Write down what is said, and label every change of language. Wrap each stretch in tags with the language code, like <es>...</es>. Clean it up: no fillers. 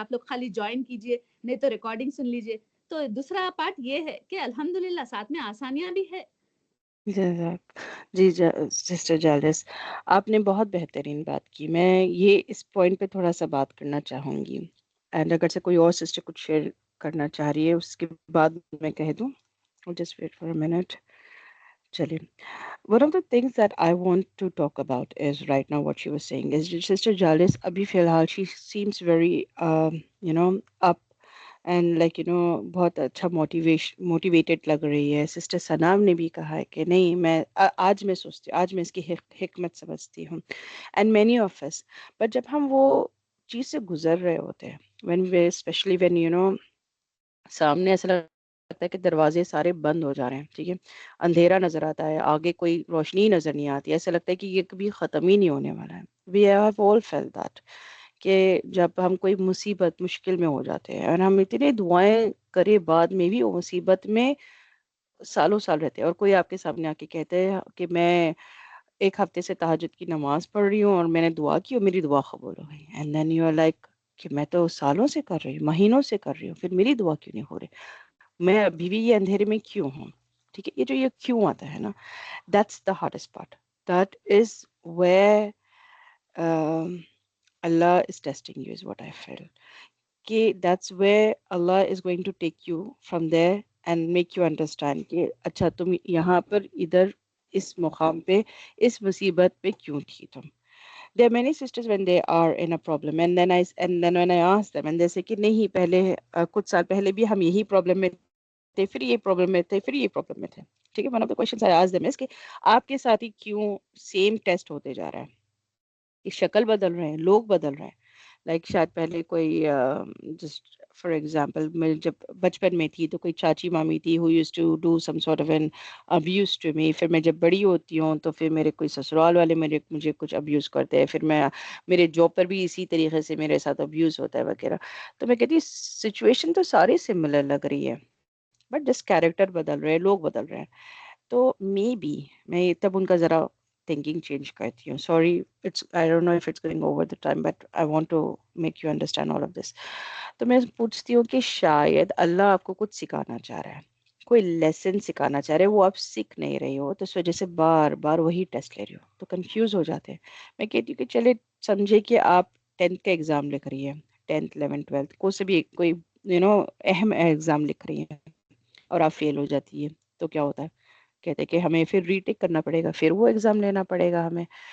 <ur>آپ لوگ خالی جوائن کیجئے، نہیں تو ریکارڈنگ سن لیجئے. تو دوسرا پارٹ یہ ہے کہ الحمدللہ ساتھ میں آسانیاں بھی ہے. جزاک جی سسٹر جالس، آپ نے بہت بہترین بات کی. میں یہ اس پوائنٹ پہ تھوڑا سا بات کرنا چاہوں گی، اینڈ اگر سے کوئی اور سسٹر کچھ شیئر کرنا چاہ رہی ہے اس کے بعد میں کہہ دوں.</ur> <en>Just wait for a minute.</en> <ur>چلیے.</ur> <en>One of the things that I want to talk about is right now what she was saying is Sister Jalis</en> <ur>abhi filhal</ur> <en>she seems very up and</en> <ur>بہت اچھا motivated لگ رہی ہے. Sister سنام نے بھی کہا ہے کہ نہیں میں آج میں سوچتی ہوں، آج میں اس کی حکمت سمجھتی ہوں.</ur> <en>and many of us, but</en> <ur>جب ہم وہ چیز سے گزر رہے ہوتے ہیں</ur> <en>especially when</en> <ur>سامنے ایسا لگتا ہے کہ دروازے سارے بند ہو جا رہے ہیں، ٹھیک ہے، اندھیرا نظر آتا ہے، آگے کوئی روشنی نظر نہیں آتی، ایسا لگتا ہے کہ یہ کبھی ختم ہی نہیں ہونے والا ہے.</ur> <en>we have all felt that</en> <ur>کہ جب ہم کوئی مصیبت مشکل میں ہو جاتے ہیں اور ہم اتنے دعائیں کرے بعد میں بھی وہ مصیبت میں سالوں سال رہتے ہیں، اور کوئی آپ کے سامنے آ کے کہتے ہیں کہ میں ایک ہفتے سے تہجد کی نماز پڑھ رہی ہوں اور میں نے دعا کی اور میری دعا قبول ہو گئی.</ur> <en>and then you are like</en> <ur>کہ میں تو سالوں سے کر رہی ہوں، مہینوں سے کر رہی ہوں، پھر میری دعا کیوں نہیں ہو رہی، میں ابھی بھی یہ اندھیرے میں کیوں ہوں. ٹھیک ہے، یہ جو یہ کیوں آتا ہے نا،</ur> <en>That's the hardest part. That is where Allah is testing you is what I feel.</en> <ur>کہ</ur> <en>that's where Allah is going to take you from there and make you understand</en> <ur>کہ اچھا تم یہاں پر ادھر اس مقام پہ اس مصیبت پہ کیوں تھی تم.</ur> <en>There are many sisters when they are in a problem and then when I ask them and they say</en> <ur>کہ نہیں پہلے کچھ سال پہلے بھی ہم یہی پرابلم میں تھے، پھر یہ پرابلم میں تھے، پھر یہ پرابلم میں تھے. ٹھیک ہے،</ur> <en>one of the questions I ask them is</en> <ur>کہ آپ کے ساتھ ہی کیوں سیم ٹیسٹ ہوتے جا رہا ہے، کہ شکل بدل رہے ہیں، لوگ بدل رہے ہیں.</ur> <en>like</en> <ur>شاید پہلے کوئی</ur> <en>just for example</en> <ur>میں جب بچپن میں تھی تو کوئی چاچی مامی تھی</ur> <en>who used to do some sort of an abuse to me.</en> <ur>پھر میں جب بڑی ہوتی ہوں تو پھر میرے کوئی سسرال والے مجھے کچھ ابیوز کرتے ہیں، پھر میں میرے جاب پر بھی اسی طریقے سے میرے ساتھ ابیوز ہوتا ہے وغیرہ. تو میں کہتی ہوں سچویشن تو ساری سملر لگ رہی ہے،</ur> <en>but</en> <ur>جس کیریکٹر بدل رہے ہیں، لوگ بدل رہے ہیں. تو میں تب ان کا ذرا thinking change کرتی ہوں.</ur> <en>Sorry, I don't know if it's going over the time, but I want to make you understand all of this.</en> <ur>تو میں پوچھتی ہوں کہ شاید اللہ آپ کو کچھ سکھانا چاہ رہا ہے، کوئی لیسن سکھانا چاہ رہے ہیں، وہ آپ سیکھ نہیں رہی ہو، تو اس وجہ سے بار بار وہی ٹیسٹ لے رہی ہو تو کنفیوز ہو جاتے ہیں. میں کہتی ہوں کہ چلے سمجھے کہ آپ 10th کا ایگزام لکھ رہی ہیں، 10th 11th 12th کو سے بھی کوئی اہم ایگزام لکھ رہی ہیں اور آپ فیل ہو جاتی ہے تو کیا ہوتا ہے، کہتے کہ ہمیں پھر ری ٹیک کرنا پڑے گا، پھر وہ ایگزام لینا پڑے گا ہمیں.</ur>